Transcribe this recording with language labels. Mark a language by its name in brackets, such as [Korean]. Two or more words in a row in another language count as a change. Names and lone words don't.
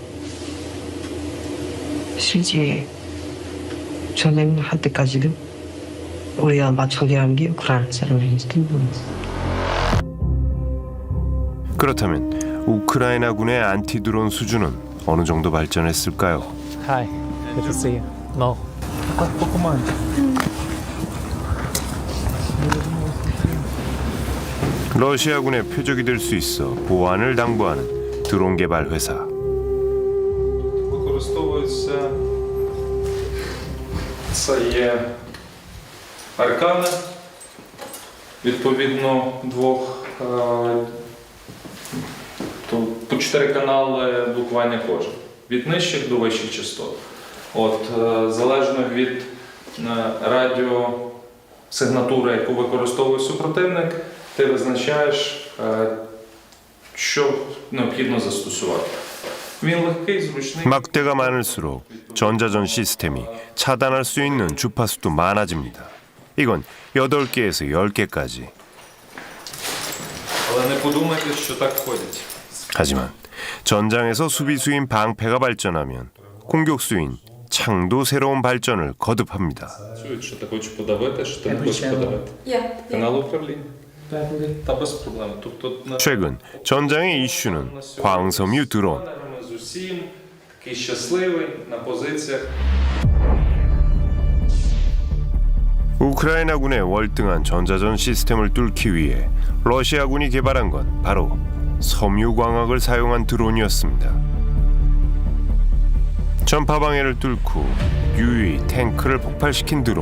[Korean] 실제 전쟁할 때까지도 우리가 마청이라는 게 우크라이나 사람인지도 모르겠어. 그렇다면 우크라이나군의 안티드론 수준은 어느 정도 발전했을까요? [English] Hi, good to see you. No. [Korean] 러시아군의 표적이 될 수 있어 보안을 당부하는 드론 개발 회사. [Ukrainian] Це є аркани, відповідно двох, по 4 канали блокування кожен, від нижчих до вищих частот. Залежно від радіосигнатури, яку використовує супротивник, ти визначаєш, що необхідно застосувати. Він легкий, зручний. [Korean] 막대가 많을수록 전자전 시스템이 차단할 수 있는 주파수도 많아집니다. 이건 8개에서 10개까지. [Ukrainian] Але не подумайте, що так ходять. [Korean] 하지만 전장에서 수비수인 방패가 발전하면 공격수인 창도 새로운 발전을 거듭합니다. [Ukrainian] Чують, що ти хочеш подавити, що ти не хочеш подавити. Канал управління. Та без проблем. [Korean] 최근 전장의 이슈는 광섬유 드론. [Ukrainian] З усім, такий щасливий, на позиціях. [Korean] 우크라이나군의 월등한 전자전 시스템을 뚫기 위해 러시아군이 개발한 건 바로 섬유광학을 사용한 드론이었습니다. 전파 방해를 뚫고 유유히 탱크를 폭발시킨 드론.